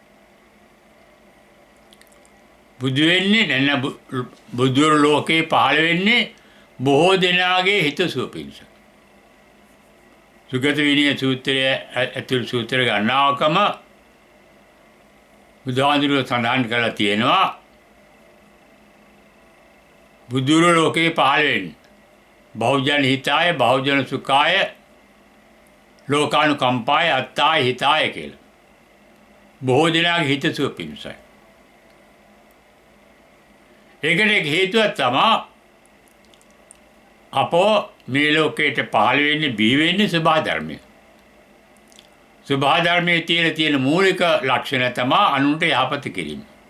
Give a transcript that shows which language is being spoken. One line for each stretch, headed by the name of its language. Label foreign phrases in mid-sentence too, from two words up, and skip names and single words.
Sinhala: බුදු වෙන්නේ නැත්නම් බුදු ලෝකේ පහළ වෙන්නේ බොහෝ දෙනාගේ හිතසුව පිණිස. සුගත විනය සූත්‍රයේ ඇතුළු සූත්‍ර ගණනාවකම බුදුහාමුදුරුවෝ සඳහන් කරලා තියෙනවා බුදු ලෝකේ පහළ වෙන්නේ
Pali: බහුජන හිතාය බහුජන සුඛාය ලෝකානුකම්පාය අත්තාය හිතාය
Sinhala: කියලා. බොහෝ දෙනාගේ හිතසුව පිණිසයි. ඒකට හේතුව තමයි අපෝ මේ ලෝකයට පහළ වෙන්නේ බිහි වෙන්නේ සබහා ධර්මය. සබහා ධර්මයේ තියෙන මූලික ලක්ෂණ තමයි අනුන්ට යහපත කිරීම.